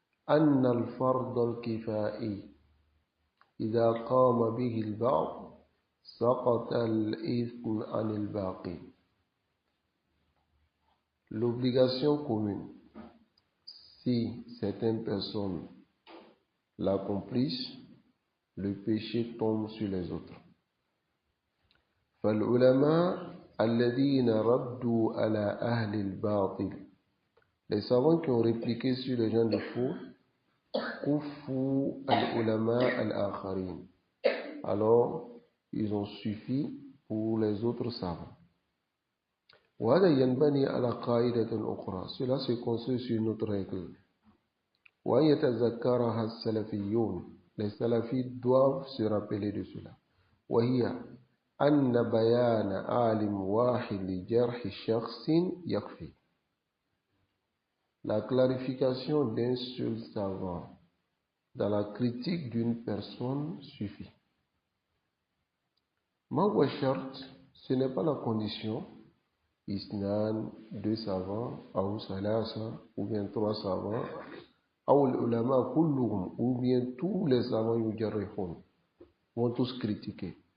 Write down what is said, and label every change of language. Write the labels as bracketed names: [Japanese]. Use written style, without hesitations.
[Arabic] أن الفرض الكفائي إذا قام به البعض سقط الإثم عن الباقي. [French] L'obligation commune, si certaines personnes l'accomplissent, le péché tombe sur les autres. [Arabic] فالعلماء الذين ردوا على أهل الباطل. [French] Les savants qui ont répliqué sur les gens de faux, [Arabic] كفوا العلماء الآخرين. [French] Alors, ils ont suffi pour les autres savants. [Arabic] وهذا ينبني على قاعدة أخرى. [French] Cela se construit sur une autre règle. [Arabic] وأن يتذكرها السلفيون. [French] Les salafis doivent se rappeler de cela. [Arabic] وهي أن بيان عالم واحد لجرح شخص يكفي. [French] La clarification d'un seul savant dans la critique d'une personne suffit. [Arabic] ما هو الشرط? [French] Ce n'est pas la condition. [Arabic] Isnan, [French] deux savants, ou [Arabic] salasa, [French] ou bien trois savants, ou [Arabic] l'ulama kulluhum, [French] ou bien tous les savants [Arabic] yujarrihun, [French] vont tous critiquer.